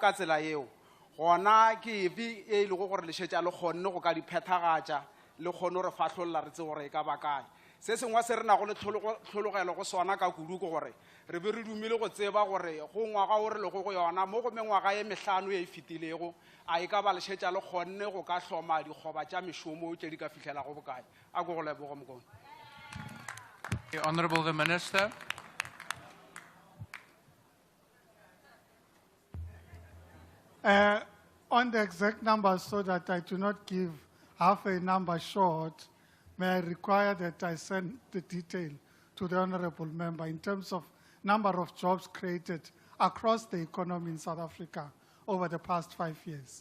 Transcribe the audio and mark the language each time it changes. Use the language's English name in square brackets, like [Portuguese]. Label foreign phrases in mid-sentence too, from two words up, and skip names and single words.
[Northern Sotho] ka tsela yeo gona ke efe e lego gore le šetša le kgonne go ka di phethagatša le kgone gore fahlolola re tse gore e ka ba kae se sengwe se re nago le tlhologelo go sona ka kudu ke gore re be re dumile go tseba gore go ngwaga o re lego go yona mo go mengwaga ye mehlano e fetilego a e ka ba le šetša le kgonne go ka hloma dikgoba tša mešomo tše di ka fihlela go bokae a go go leboga mokone. [English] Honourable the Minister. On the exact numbers, so that I do not give half a number short, may I require that I send the detail to the Honourable Member in terms of number of jobs created across the economy in South Africa over the past 5 years.